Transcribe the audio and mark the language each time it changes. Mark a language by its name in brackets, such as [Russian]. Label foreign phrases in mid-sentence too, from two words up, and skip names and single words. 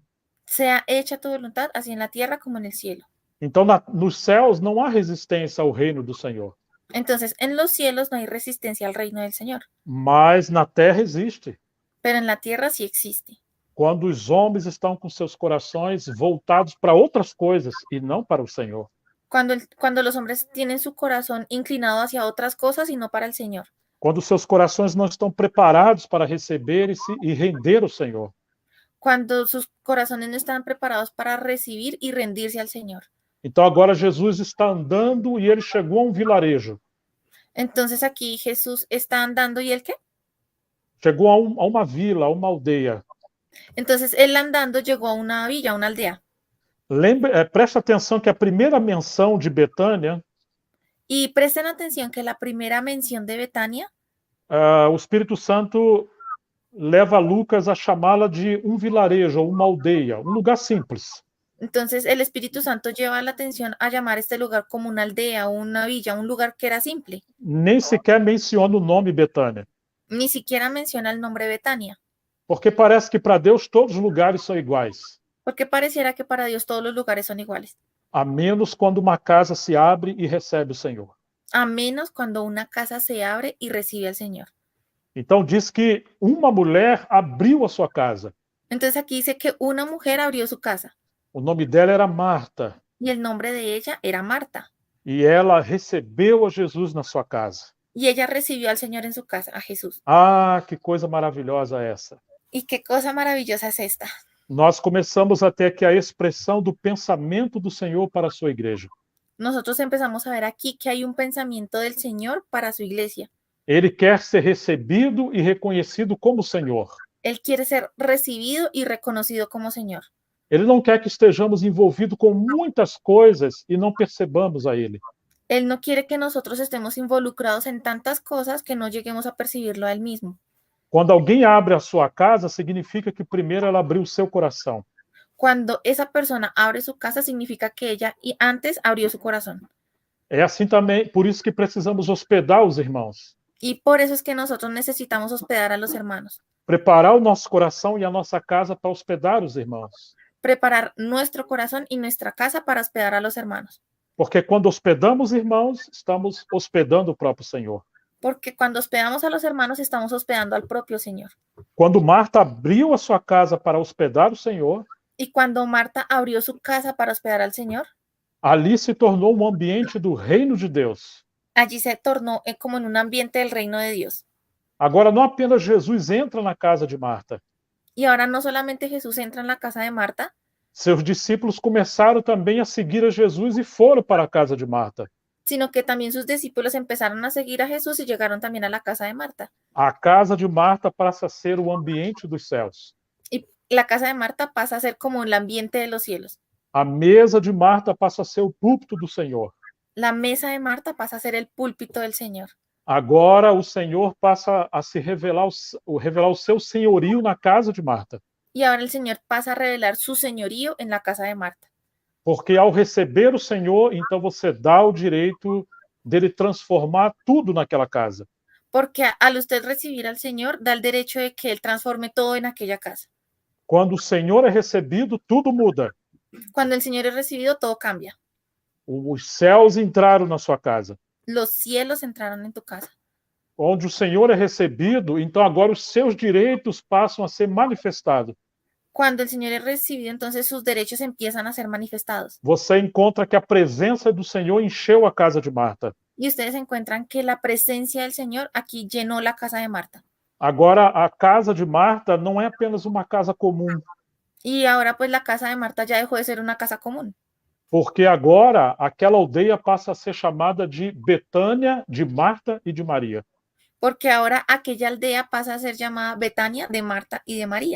[Spanish] Sea hecha tu voluntad, así en la tierra como en el cielo. [Portuguese] Então, nos céus não há resistência ao reino do Senhor. [Spanish] Entonces, en los cielos no hay resistencia al reino del Señor, [Portuguese] Mas na terra existe. [Spanish] pero en la tierra sí existe. [Portuguese] Quando os homens estão com seus corações voltados para outras coisas e não para o Senhor. [Spanish] Cuando los hombres tienen su corazón inclinado hacia otras cosas y no para el Señor. [Portuguese] Quando seus corações não estão preparados para receber e render o Senhor. [Spanish] Cuando sus corazones no están preparados para recibir y rendirse al Señor. [Portuguese] Então agora Jesus está andando e ele chegou a um vilarejo. [Spanish] Entonces aquí Jesús está andando y ¿el qué? [Portuguese] Chegou a uma vila, a uma aldeia. [Spanish] Entonces él andando llegó a una villa, a una aldea. [Portuguese] Presta atenção que a primeira menção de Betânia, [Spanish] Y presten atención que la primera mención de Betania, [Portuguese] o Espírito Santo leva Lucas a chamá-la de um vilarejo, uma aldeia, um lugar simples. [Spanish] entonces el Espíritu Santo lleva la atención a llamar este lugar como una aldea, una villa, un lugar que era simple. [Portuguese] Nem sequer menciona o nome Betânia. [Spanish] Ni siquiera menciona el nombre Betania. [Portuguese] Porque parece que para Deus todos os lugares são iguais. [Spanish] Porque pareciera que para Dios todos los lugares son iguales. [Portuguese] A menos quando uma casa se abre e recebe o Senhor. [Spanish] A menos cuando una casa se abre y recibe al Señor. [Portuguese] Então diz que uma mulher abriu a sua casa. [Spanish] Entonces aquí dice que una mujer abrió su casa. [Portuguese] O nome dela era Marta. [Spanish] Y el nombre de ella era Marta. [Portuguese] E ela recebeu a Jesus na sua casa. [Spanish] Y ella recibió al Señor en su casa, a Jesús. [Portuguese] Ah, que coisa maravilhosa essa. [Spanish] Y qué cosa maravillosa es esta. [Portuguese] Nós começamos a ter aqui a expressão do pensamento do Senhor para a sua igreja. [Spanish] Nosotros empezamos a ver aquí que hay un pensamiento del Señor para su iglesia. [Portuguese] Ele quer ser recebido e reconhecido como Senhor. [Spanish] Él quiere ser recibido y reconocido como Señor. [Portuguese] Ele não quer que estejamos envolvidos com muitas coisas e não percebamos a Ele. [Spanish] Él no quiere que nosotros estemos involucrados en tantas cosas que no lleguemos a percibirlo a Él mismo. [Portuguese] Quando alguém abre a sua casa, significa que primeiro ela abriu o seu coração. [Spanish] Cuando esa persona abre su casa, significa que ella antes abrió su corazón. [Portuguese] É assim também, por isso que precisamos hospedar os irmãos. [Spanish] Y por eso es que nosotros necesitamos hospedar a los hermanos. [Portuguese] Preparar o nosso coração e a nossa casa para hospedar os irmãos. [Spanish] Preparar nuestro corazón y nuestra casa para hospedar a los hermanos. [Portuguese] Porque quando hospedamos irmãos, estamos hospedando o próprio Senhor. [Spanish] Porque cuando hospedamos a los hermanos, estamos hospedando al propio Señor. [Portuguese] Quando Marta abriu a sua casa para hospedar o Senhor, [Spanish] y cuando Marta abrió su casa para hospedar al Señor, [Portuguese] ali se tornou um ambiente do reino de Deus. [Spanish] Allí se tornó como en un ambiente del reino de Dios. [Portuguese] Agora, não apenas Jesus entra na casa de Marta. [Spanish] Y ahora no solamente Jesús entra en la casa de Marta, [Portuguese] seus discípulos começaram também a seguir a Jesus e foram para a casa de Marta. [Spanish] Sino que también sus discípulos empezaron a seguir a Jesús y llegaron también a la casa de Marta. [Portuguese] A casa de Marta passa a ser o ambiente dos céus. [Spanish] Y la casa de Marta pasa a ser como el ambiente de los cielos. [Portuguese] A mesa de Marta passa a ser o púlpito do Senhor. [Spanish] La mesa de Marta pasa a ser el púlpito del Señor. [Portuguese] Agora o Senhor passa a se revelar o seu senhorio na casa de Marta. [Spanish] Y ahora el Señor pasa a revelar su señorío en la casa de Marta. [Portuguese] Porque ao receber o Senhor, então você dá o direito dele transformar tudo naquela casa. [Spanish] Porque al usted recibir al Señor, da el derecho de que Él transforme todo en aquella casa. [Portuguese] Quando o Senhor é recebido, tudo muda. [Spanish] Cuando el Señor es recibido, todo cambia. [Portuguese] Os céus entraram na sua casa. [Spanish] Los cielos entraron en tu casa. [Portuguese] Onde o Senhor é recebido, então agora os seus direitos passam a ser manifestados. [Spanish] Cuando el Señor es recibido, entonces sus derechos empiezan a ser manifestados. [Portuguese] Você encontra que a presença do Senhor encheu a casa de Marta. [Spanish] Y ustedes encuentran que la presencia del Señor aquí llenó la casa de Marta. [Portuguese] Agora, a casa de Marta não é apenas uma casa comum. [Spanish] Y ahora pues la casa de Marta ya dejó de ser una casa común, [Portuguese] porque agora aquela aldeia passa a ser chamada de Betânia, de Marta e de Maria. [Spanish] porque ahora aquella aldea pasa a ser llamada Betania de Marta y de María.